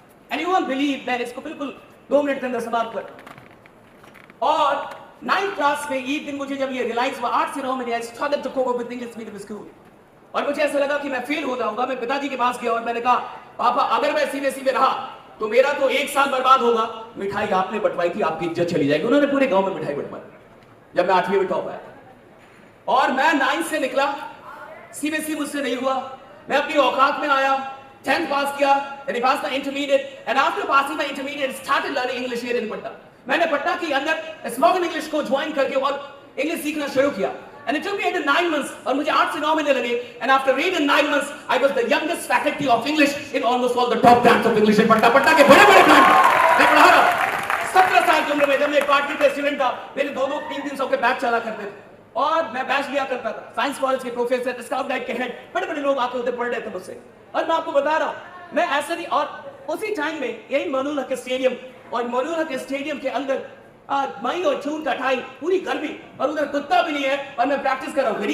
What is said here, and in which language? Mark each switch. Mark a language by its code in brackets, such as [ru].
[en] and you won't believe, [hi] मैंने इसको बिल्कुल 2 मिनट के अंदर समाप्त कर। और 9th क्लास में एक दिन मुझे जब ये रियलाइज हुआ, 8 से 9 में [en] I struggle to cope up with English medium school, [hi] और मुझे ऐसा लगा कि मैं फेल हो जाऊंगा। मैं पिताजी के पास गया और मैंने कहा, पापा अगर मैं सीबीएसई में रहा तो मेरा तो 1 साल बर्बाद होगा। मिठाई आपने बंटवाई थी, आपकी इज्जत चली जाएगी। उन्होंने पूरे गांव में मिठाई बंटवाई जब मैं 8वीं में टॉप आया। और मैं 9th से निकला, सीबीएसई मुझसे नहीं हुआ, मैं अपनी औकात में आया, 10th पास किया, [en] then I passed my intermediate, and after passing my intermediate started learning English here in [hi] Patna. मैंने पटना के अंदर स्पोकन इंग्लिश को ज्वाइन करके और इंग्लिश सीखना शुरू किया। [en] And it took me 8 to 9 months, [hi] और मुझे 8 से 9 महीने लगे। [en] And after 8 and 9 months, I was the youngest faculty of English in almost all the top brands of English in Patna. [hi] Patna के बड़े-बड़े ब्रांड मैं पढ़ा रहा। 17 साल की उम्र में जब मैं पार्टी का स्टूडेंट था, मेरे 2-2, 3-3 सौ के बैच चला करते थे, और मैं बैच लिया करता था। साइंस कॉलेज के प्रोफेसर, स्काउट गाइड के हेड, बड़े-बड़े लोग आके उधर पढ़ रहे थे मुझसे। और मैं आपको बता रहा हूँ, मैं ऐसा नहीं। और उसी टाइम में यही मनोहर के स्टेडियम, और मनोहर के स्टेडियम के अंदर मई और जून का टाइम, पूरी गर्मी, और उधर कुत्ता भी नहीं है, और मैं प्रैक्टिस कर रहा हूँ।